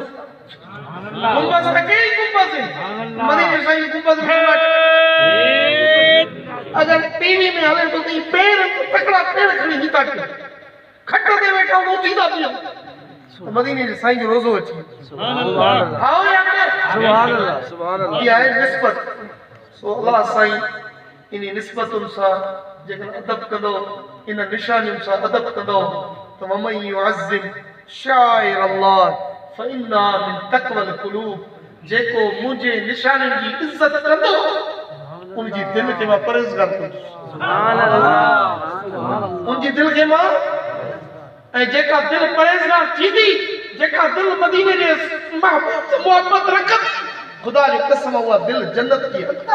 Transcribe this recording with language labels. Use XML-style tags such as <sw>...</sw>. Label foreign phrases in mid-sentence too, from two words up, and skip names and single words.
<sd>गुंबज़ त कहिड़ी गुंबज़ आहिनि, मदीने साईं गुंबज़ अगरि टीवी में हले थो त पेर तकड़ा पेर खणी हीता कयो, खट ते वेठा हूं थींदा पियो, मदीने जे साईं जो रोज़ो अची।</sd> <ar>سبحان الله,</ar> <sd>हाओ या</sd> <ar>سبحان الله سبحان الله.</ar> <sd>इहा आहे निस्बत। सो अल्लाह साईं इन निस्बतुनि सां जेकॾहिं अदब कंदो, इन निशानियुनि सां अदब कंदो त</sd> <ar>ومن يعظم شعائر الله فإنها من تقوى القلوب,</ar> <sd>जेको मुंहिंजे निशानियुनि जी इज़त कंदो उनजी दिलि खे मां परहेज़गार कंदुसि।</sd> <ar>سبحان الله,</ar> <sd>उनजी दिलि खे मां, ऐं जेका दिलि परहेज़गार थींदी, जेका दिलि मदीने जे महबूब से मोहब्बत रखंदी, खुदा जो कसम उहा दिलि जन्नत जी हक़दार।</sd>